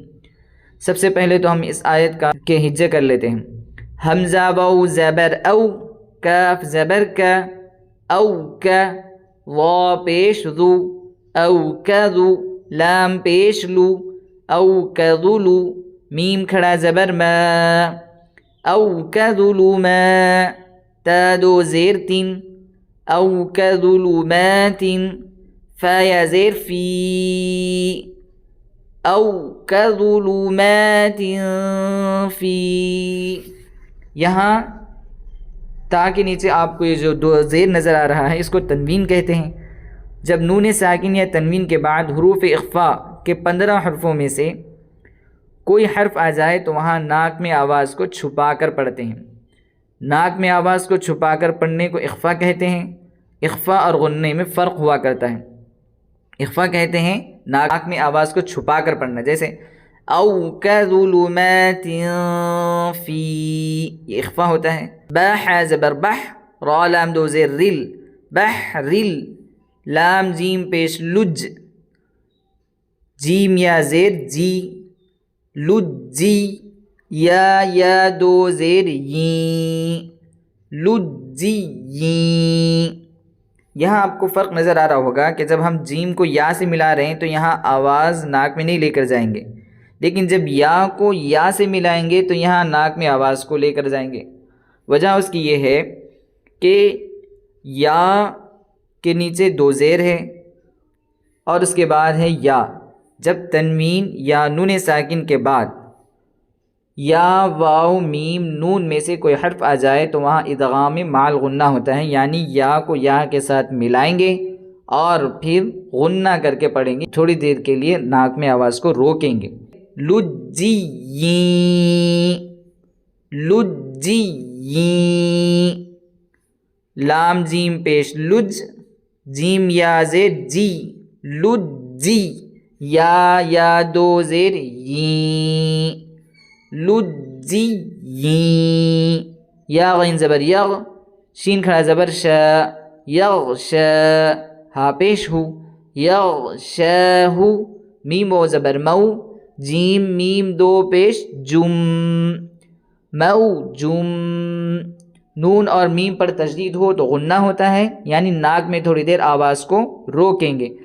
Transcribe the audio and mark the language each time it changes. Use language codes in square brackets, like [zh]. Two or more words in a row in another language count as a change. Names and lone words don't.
[ur] سب سے پہلے تو ہم اس آیت کے ہجے کر لیتے ہیں۔ حمزہ واو زبر او، کاف زبر کا، او کا، وا پیش ذو، او کذو، لام پیش لو، او کذلو، میم کھڑا زبر ما، او کذلما، تا دو زیر تین، او کذلمات، فا یا زیر فی، [ar] او کظلمات فی۔ [ur] یہاں تا کے نیچے آپ کو یہ جو دو زیر نظر آ رہا ہے، اس کو تنوین کہتے ہیں۔ جب نون ساکن یا تنوین کے بعد حروف اخفا کے 15 حرفوں میں سے کوئی حرف آ جائے تو وہاں ناک میں آواز کو چھپا کر پڑھتے ہیں۔ ناک میں آواز کو چھپا کر پڑھنے کو اخفا کہتے ہیں۔ اخفا اور غنّے میں فرق ہوا کرتا ہے۔ اخفا کہتے ہیں ناک میں آواز کو چھپا کر پڑھنا، جیسے [ar] او کظلمات فی، [ur] یہ اخفا ہوتا ہے۔ بح زبر بح، را لام دو زیر رل، بحرل، لام جیم پیش لج، جیم یا زیر جی، لجی، یا دو زیر یین، لجی یین۔ یہاں آپ کو فرق نظر آ رہا ہوگا کہ جب ہم جیم کو یا سے ملا رہے ہیں تو یہاں آواز ناک میں نہیں لے کر جائیں گے، لیکن جب یا کو یا سے ملائیں گے تو یہاں ناک میں آواز کو لے کر جائیں گے۔ وجہ اس کی یہ ہے کہ یا کے نیچے دو زیر ہے اور اس کے بعد ہے یا۔ جب تنوین یا نون ساکن کے بعد یا واو میم نون میں سے کوئی حرف آ جائے تو وہاں ادغام مع الغنہ ہوتا ہے، یعنی یا کو یا کے ساتھ ملائیں گے اور پھر غنہ کر کے پڑھیں گے، تھوڑی دیر کے لیے ناک میں آواز کو روکیں گے۔ لجی، لجی، لام جیم پیش لج، جیم یا زیر جی، لجی، یا دو زیر یین، لجی یین، یا غین زبر یغ، شین کھڑا زبر شا، یغشا، ہا پیش ہو، یغشاہ، میم و زبر مو، جیم میم دو پیش جم، موجم۔ نون اور میم پر تشدید ہو تو غنہ ہوتا ہے، یعنی ناک میں تھوڑی دیر آواز کو روکیں گے۔